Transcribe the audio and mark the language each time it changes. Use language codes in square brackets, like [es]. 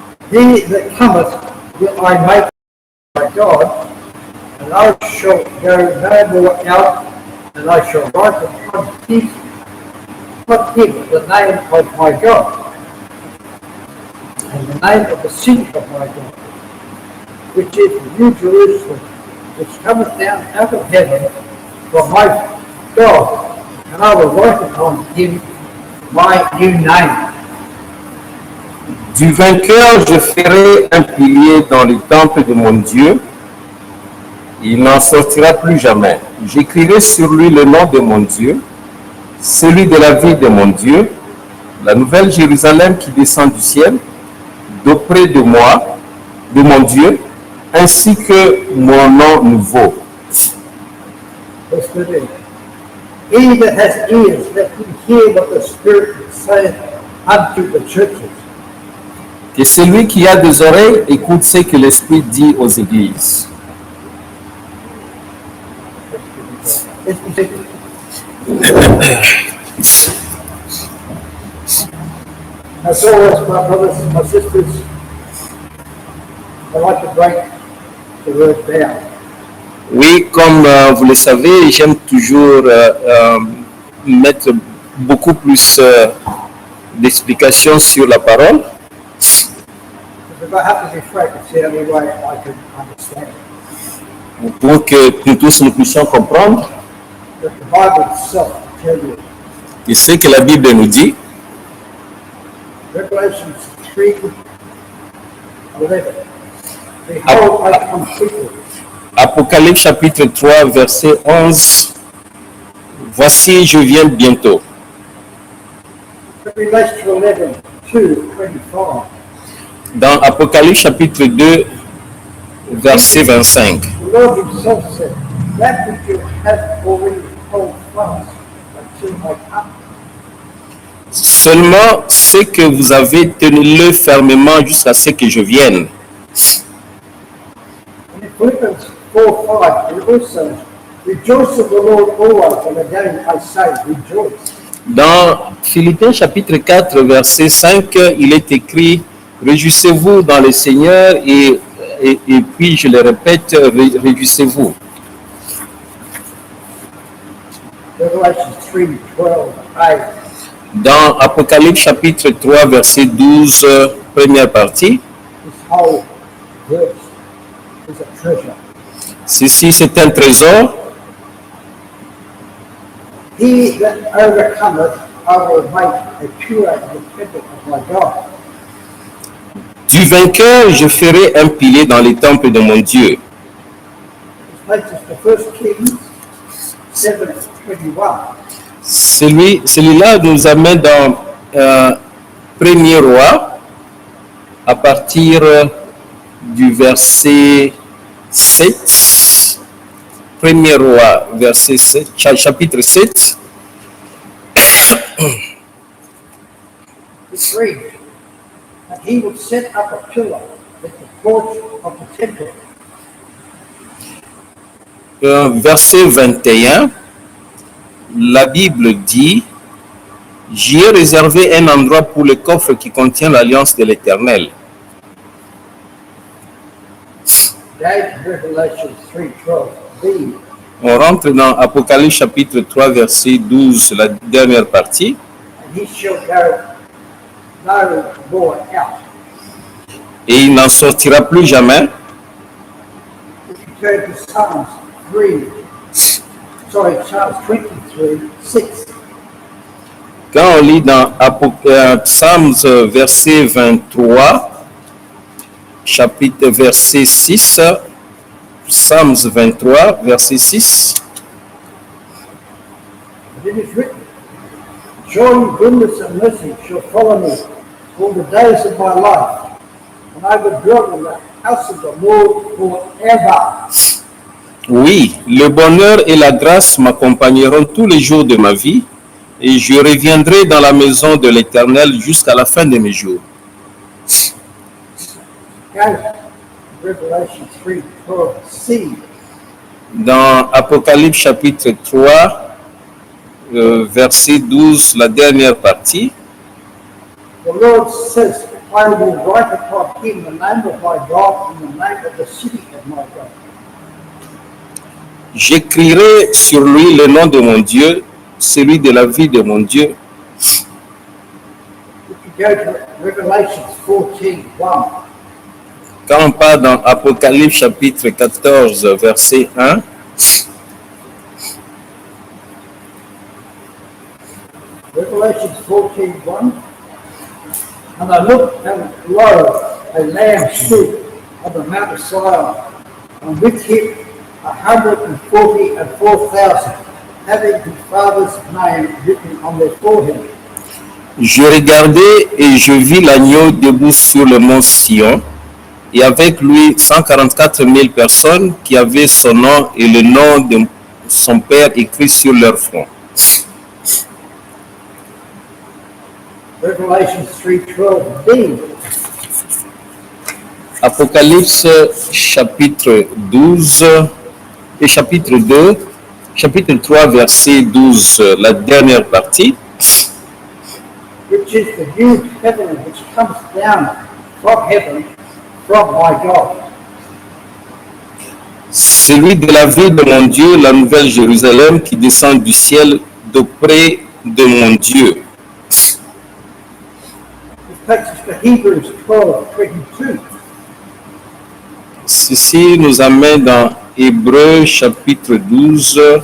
[en] He that cometh will I make my God, and I shall go no more out, and I shall write upon him the name of my God, and the name of the city of my God, which is the New Jerusalem, which cometh down out of heaven from my God, and I will write upon him my new name. [fr] Du vainqueur, je ferai un pilier dans le temple de mon Dieu. Il n'en sortira plus jamais. J'écrirai sur lui le nom de mon Dieu, celui de la vie de mon Dieu, la nouvelle Jérusalem qui descend du ciel, d'auprès de moi, de mon Dieu, ainsi que mon nom nouveau. [en] Verse 13. He that has ears, let him hear what the Spirit saith unto the churches. [fr] Que celui qui a des oreilles écoute ce que l'Esprit dit aux églises. [en] Let's be seated. As always, my brothers and my sisters, I like to break the word down. [fr] Oui, comme vous le savez, j'aime toujours mettre beaucoup plus d'explications sur la parole. [en] Because if I have to be frank, it's the only way I can understand. [fr] Pour que nous tous nous puissions comprendre [en] But the Bible itself will tell you [fr] et ce que la Bible nous dit, [en] Revelation 3:11. Behold, I come quickly. [fr] Apocalypse chapitre 3, verset 11. Voici, je viens bientôt. [en] Revelation 11:2-25. [fr] Dans Apocalypse chapitre 2, verset 25. [en] The Lord himself said, that which you have already hold fast until I come. [fr] Seulement ce que vous avez, tenez-le fermement jusqu'à ce que je vienne. [en] And in Philippians 4:5, it also, rejoice in the Lord always, and again I say, rejoice. [fr] Dans Philippiens chapitre 4, verset 5, il est écrit « Réjouissez-vous dans le Seigneur » et puis je le répète, réjouissez-vous. [en] Revelation 3:12-8. [fr] Dans Apocalypse chapitre 3, verset 12, première partie, [en] This whole verse is a treasure. [fr] ceci c'est un trésor. [en] He that overcometh, I will make a pure in the temple of my God. [fr] Du vainqueur, je ferai un pilier dans les temples de mon Dieu. [en] This takes us to 1 Kings 7:21. [fr] Celui-là nous amène dans Premier Roi, à partir du verset 7. Premier Roi, verset 7, chapitre 7. [en] It reads, and he will set up a pillar at the porch of the temple. [fr] Verset 21, la Bible dit « J'y ai réservé un endroit pour le coffre qui contient l'alliance de l'Éternel. » [en] Again, Revelation 3:12b. [fr] On rentre dans Apocalypse chapitre 3, verset 12, la dernière partie. [en] And he shall go no more out. [fr] Et il n'en sortira plus jamais. [en] If you turn to Psalms 23:6. [fr] Quand on lit dans Psalms verset 23, chapitre verset 6, Psalms 23, verset 6, [en] And it is written, surely goodness and mercy shall follow me all the days of my life, and I will dwell in the house of the Lord forever. [fr] oui, le bonheur et la grâce m'accompagneront tous les jours de ma vie, et je reviendrai dans la maison de l'Éternel jusqu'à la fin de mes jours. [en] Again, Revelation 3:12c. [fr] Dans Apocalypse chapitre 3, verset 12, la dernière partie, [en] The Lord says, I will write upon him the name of my God and the name of the city of my God. [fr] j'écrirai sur lui le nom de mon Dieu, celui de la vie de mon Dieu. [en] If you go to Revelation 14:1, [fr] Quand on part dans Apocalypse chapitre 14, verset 1, [en] Revelation 14:1. And I looked, and lo, a lamb stood on the Mount of Zion, and with him 144,000, having his father's name written on their forehead. [fr] je regardai et je vis l'agneau debout sur le mont Sion, et avec lui 144 000 personnes qui avaient son nom et le nom de son Père écrit sur leur front. [en] Revelation 3:12b. [fr] Apocalypse chapitre 12 et chapitre 2, chapitre 3, verset 12, la dernière partie. [en] Which is the new heaven which comes down from heaven from my God. [fr] Celui de la ville de mon Dieu, la nouvelle Jérusalem qui descend du ciel d'auprès de mon Dieu. [en] It takes us to Hebrews 12:22. [fr] Ceci nous amène dans Hébreux chapitre 12.